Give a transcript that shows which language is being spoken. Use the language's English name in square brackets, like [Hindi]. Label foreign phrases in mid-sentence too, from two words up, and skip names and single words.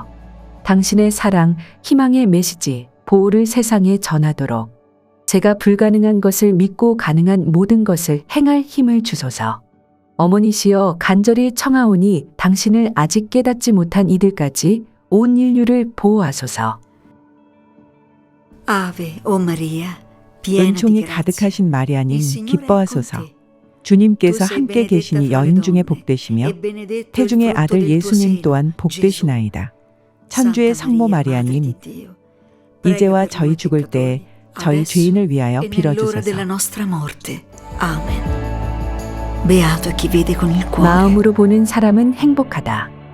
[Korean] 당신의 사랑, 희망의 메시지, 보호를 세상에 전하도록 제가 불가능한 것을 믿고 가능한 모든 것을 행할 힘을 주소서. 어머니시여 간절히 청하오니 당신을 아직 깨닫지 못한 이들까지 온 인류를 보호하소서. [Italian] Ave, o Maria, piena di [Korean] 은총이 grazia. 가득하신 마리아님 [Italian] Il Signore è [Korean] 기뻐하소서. [Italian] con te. [Korean] 주님께서 [Italian] Tu sei [Korean] 함께 benedetta 계시니 [Italian] fra le [Korean] 여인 중에 donne, 복되시며 [Italian] e benedetto il [Korean] 태중의 frutto 아들 [Italian] del tuo [Korean] 예수님 seno, 또한 Gesù. 복되시나이다. 천주의 Santa 성모 Maria, Madre 마리아님, [Italian] di Dio, prega [Korean] 이제와 per 저희 noi 죽을 때 peccatori, 저희 adesso 죄인을 위하여 [Italian] e nell'ora [Korean] 빌어주소서. [Italian] della nostra morte. Amen. Beato chi vede con il cuore. [Korean] 마음으로 보는 사람은 행복하다.